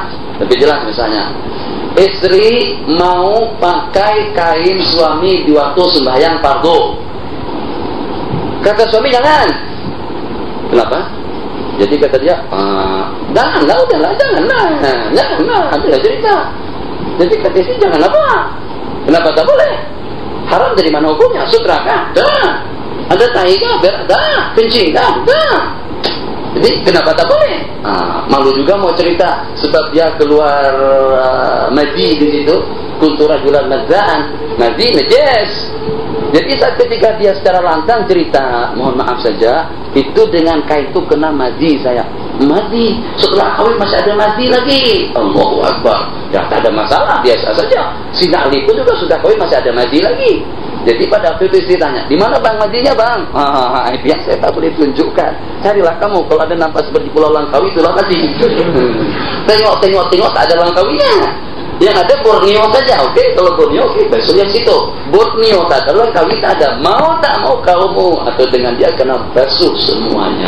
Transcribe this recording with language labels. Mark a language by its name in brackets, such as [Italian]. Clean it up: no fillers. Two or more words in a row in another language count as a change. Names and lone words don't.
[Malay] Lebih jelas misalnya, istri mau pakai kain suami di waktu sembahyang fardu. Kata suami jangan. Kenapa? Jadi kata dia, janganlah, udahlah, janganlah. Jangan, ada cerita. Jadi kata istri jangan apa? Kenapa tak boleh? Haram dari mana hukumnya? Sutra kah? Dah. Ada tahi kah? Berak dah. Kencing kah? Dah. Jadi kenapa tak boleh? Malu juga mau cerita sebab dia keluar madhi di situ. [Arabic] كنت رجلا مذاء, madhi najis. [Malay] Jadi ketika dia secara lantang cerita, mohon maaf saja, itu dengan kain itu kena madhi saya. Madhi, setelah kawin masih ada madhi lagi. [Arabic] الله أكبر. [Malay] Ya tak ada masalah, biasa saja. Sina Ali pun juga sudah kawin masih ada madhi lagi. Jadi pada waktu itu istri tanya, di mana bang madhinya bang? Itu yang saya tak boleh tunjukkan. Carilah kamu, kalau ada nampak seperti Pulau Langkawi itulah madhi. Tengok tak ada Langkawinya. Yang ada Borneo saja, oke? Kalau Borneo, oke, besok yang situ. Borneo tak ada, Langkawi tak ada. Mau tak mau kamu atau dengan dia kena basuh semuanya.